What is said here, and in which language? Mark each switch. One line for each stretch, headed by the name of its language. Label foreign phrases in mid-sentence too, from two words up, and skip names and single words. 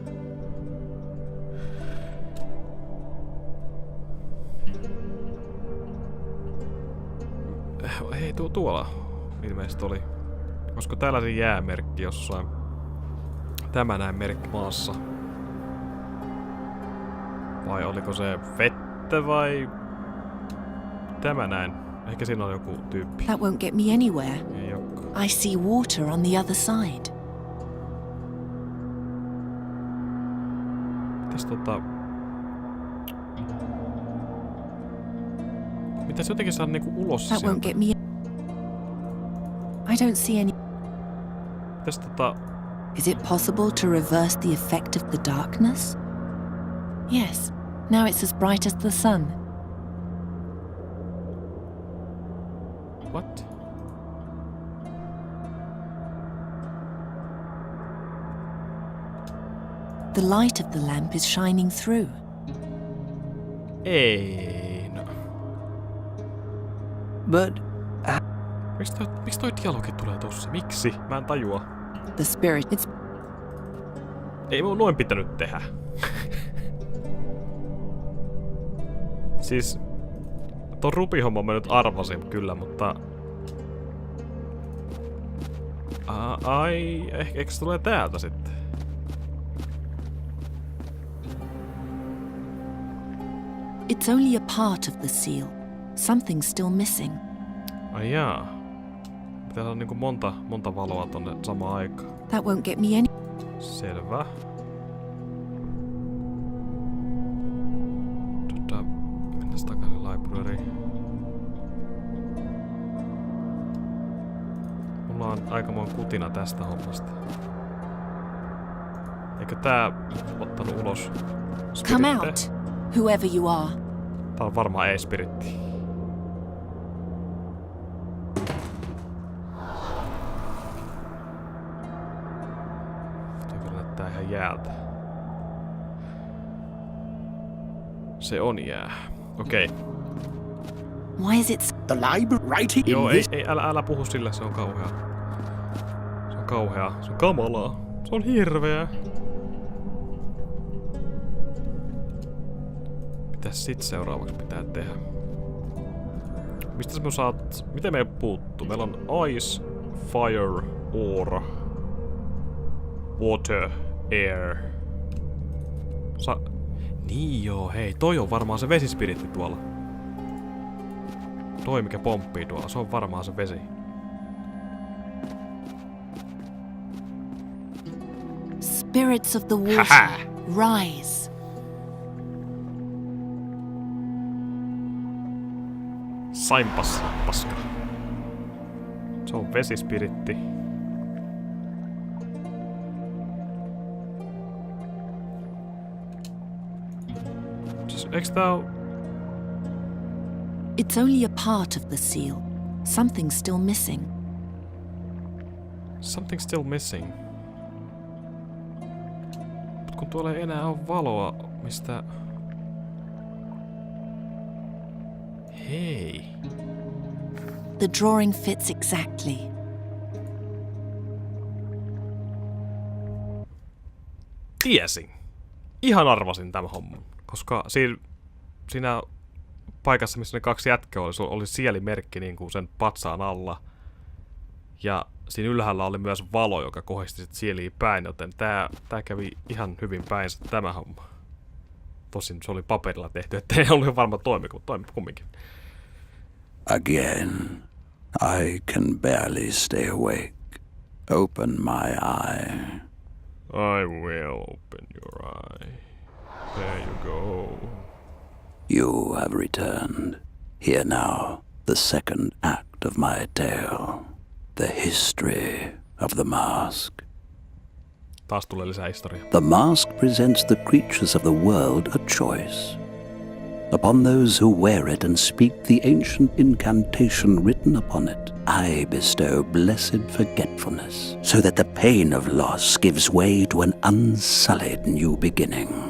Finnish: Hei, tuolla ilmeisesti oli. Koska täällä se jäämerkki jossain. Tämä näin merkki maassa. Vai oliko se vettä vai... Tämä näin. Ehkä siinä on joku tyyppi.
English: That won't get me anywhere.
Finnish: Ei olekaan.
English: I see water on the other side.
Finnish: Mitäs Mitäs jotenkin saa niinku ulos
English: That
Finnish: sieltä?
English: won't get me... I don't see any...
Finnish: Mitäs
English: Is it possible to reverse the effect of the darkness? Yes. Now it's as bright as the sun. What? The light of the lamp is shining through.
Finnish: Ei, no.
English: But...
Finnish: Miksi toi dialogi tulee tossa? Miksi? Mä en tajua.
English: The spirit... It's...
Finnish: Ei mun noin pitänyt tehdä. Siis... Ton rupihomman mä nyt arvasin kyllä, mutta... Ai... Ehkä se tulee täältä sitten?
English: It's only a part of the seal. Something's still missing.
Finnish: Ai jaa. Pitää olla niinku monta valoa tonne samaan aikaan.
English: That won't get me any...
Finnish: Selvä. Mennäs takaisin libraryin. Mulla on aikamoinen kutina tästä hommasta. Eikö tää ottanut ulos spiritte?
English: Come out, whoever you are.
Finnish: Tää on varmaan ei-spiritti. Toi kyllä näyttää ihan jäältä. Se on jää. Okei.
English: Why is it... The library right
Finnish: Joo, ei, älä puhu sille, se on kauhea. Se on kauhea, se on kamalaa. Se on hirveä. Mitäs sit seuraavaksi pitää tehdä? Mistä me saat... Miten me puuttuu? Meillä on
English: ice, fire, or, water, air.
Finnish: Niin joo, hei, toi on varmaan se vesispiritti tuolla. Toi mikä pomppii tuolla, se on varmaan se vesi.
English: Spirits of the water, rise.
Finnish: Sainpas, paska. Se on vesispiritti. Siis, eiks tää oo...
English: It's only a part of the seal. Something's still missing. Something's still missing.
Finnish: Mut kun tuolla ei enää oo valoa, mistä... Hei.
English: The drawing fits exactly.
Finnish: Tiesin. Ihan arvasin tämän homman. Koska siinä paikassa, missä ne 2 jätkää oli sielimerkki niin kuin sen patsaan alla. Ja siinä ylhäällä oli myös valo, joka kohdisti sit sieliin päin, joten tää kävi ihan hyvin päinsä tämä homma. Tosin se oli paperilla tehty, ettei ollut varma toimiko, mutta toimi kumminkin.
English: Again, I can barely stay awake. Open my eye. I will open your eye. There you go. You have returned. Here now, the second act of my tale. The history of the mask.
Finnish: Taas tulee lisää historiaa.
English: The mask presents the creatures of the world a choice. Upon those who wear it and speak the ancient incantation written upon it, I bestow blessed forgetfulness, so that the pain of loss gives way to an unsullied new beginning.